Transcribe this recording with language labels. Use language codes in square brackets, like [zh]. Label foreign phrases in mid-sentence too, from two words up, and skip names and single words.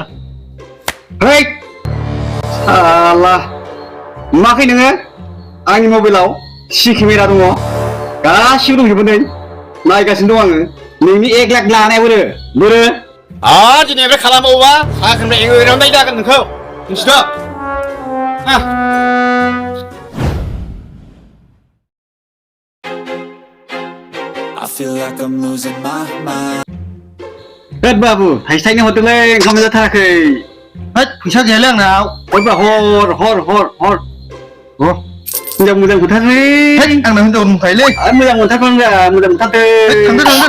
[brx] है साला नुवाखै नोङो आंनि मबाइलाव सि केमेरा दङ गासिबो दंजोबो नै नायगासिनो दं आङो नोंनि 1 लाख लानाया बोरो दिनैनिफ्राय खालामबावोबा साख्रिनिफ्राय एरावनाय जागोन नोंखौ मिथिदों [en] I feel like I'm losing my mind. [brx] होद बाबु थाइसे थाइनै हरदोंलै ओंखाम मोनजाथाराखै होद फैसा गैयालै आंनाव हरबा हर अ मोजां मोजां खोथालै है आंना हिनजाव दंखायोलै मोजां मोनथारखौ मोजां मोनथारदों